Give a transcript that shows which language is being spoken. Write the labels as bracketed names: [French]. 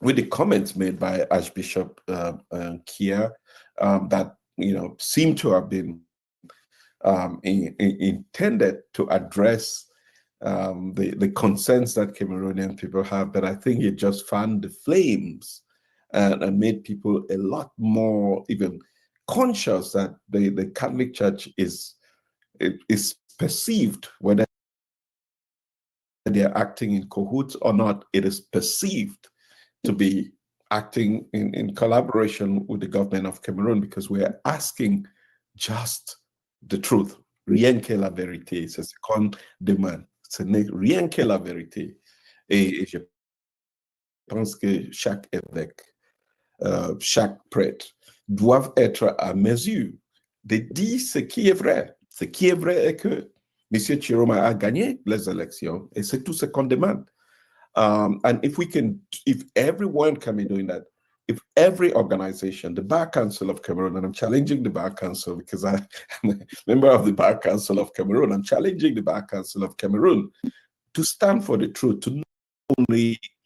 [English] comments made by Archbishop Kia that seem to have been intended to address the concerns that Cameroonian people have, but I think it just fanned the flames and made people a lot more even conscious that the Catholic Church is perceived, whether they're acting in cahoots or not, it is perceived to be acting in collaboration with the government of Cameroon, because we're asking just the truth. [French] Rien que la vérité, c'est ce qu'on demande. Ce n'est rien que la vérité. Et je pense que chaque évêque, chaque prêtre doivent être à mesure de dire ce qui est vrai. Ce qui est vrai est que M. Chiroma a gagné les élections, et c'est tout ce qu'on demande. [English] And if everyone can be doing that, if every organization, the Bar Council of Cameroon, and I'm challenging the Bar Council because I'm a member of the Bar Council of Cameroon, I'm challenging the Bar Council of Cameroon to stand for the truth, to not only